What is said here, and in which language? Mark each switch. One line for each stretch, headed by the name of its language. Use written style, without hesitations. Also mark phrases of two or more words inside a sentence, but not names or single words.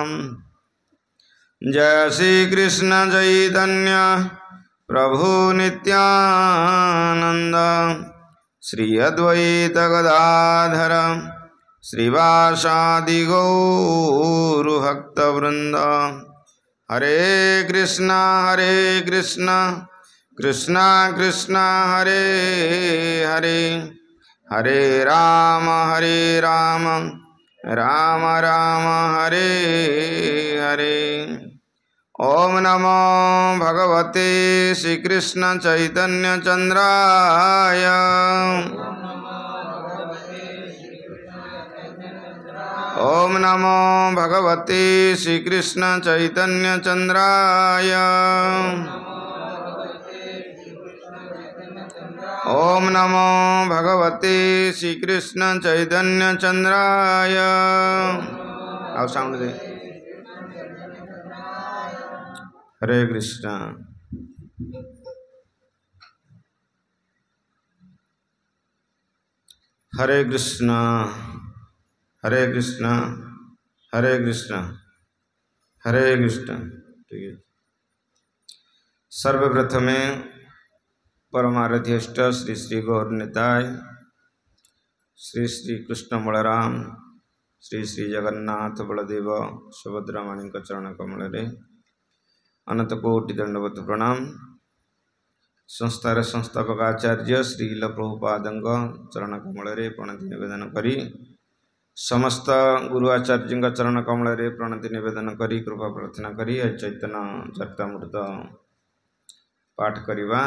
Sanskrit: जय श्री कृष्ण चैतन्य प्रभु नित्यानंद श्री अद्वैत गदाधर श्रीवासादि गौरभक्तवृंद। हरे कृष्णा कृष्णा कृष्णा हरे हरे हरे राम राम राम हरे हरे। ओम नमो भगवते श्रीकृष्ण चैतन्य चंद्राय ओम नमो भगवते श्रीकृष्ण चैतन्य चंद्राय ओम नमो भगवते श्रीकृष्ण चैतन्य चंद्राय।
Hindi: आओ साउंड दे।
Sanskrit: हरे कृष्ण। हरे कृष्ण हरे कृष्ण हरे कृष्ण हरे कृष्ण।
Hindi: ठीक है।
Odia: ସର୍ବପ୍ରଥମେ ପରମାରାଧ୍ୟଷ୍ଟ ଶ୍ରୀ ଶ୍ରୀ ଗୌରନିତାଇ ଶ୍ରୀ ଶ୍ରୀ କୃଷ୍ଣ ବଳରାମ ଶ୍ରୀ ଶ୍ରୀ ଜଗନ୍ନାଥ ବଳଦେବ ସୁଭଦ୍ରା ମାଣି ଚରଣ କମଳ ଅନନ୍ତ କୋଟି ଦଣ୍ଡବତ ପ୍ରଣାମ। ସଂସ୍ଥାର ସଂସ୍ଥାପକ ଆଚାର୍ଯ୍ୟ ଶ୍ରୀଲ ପ୍ରଭୁପାଦ ଚରଣ କମଳ ପ୍ରଣତି ନିବେଦନ କରି ସମସ୍ତ ଗୁରୁ ଆଚାର୍ଯ୍ୟ ଚରଣ କମଳ ପ୍ରଣତି ନିବେଦନ କରି କୃପା ପ୍ରାର୍ଥନା କରି ଚୈତନ୍ୟ ଚରିତାମୃତ ପାଠ କରବା।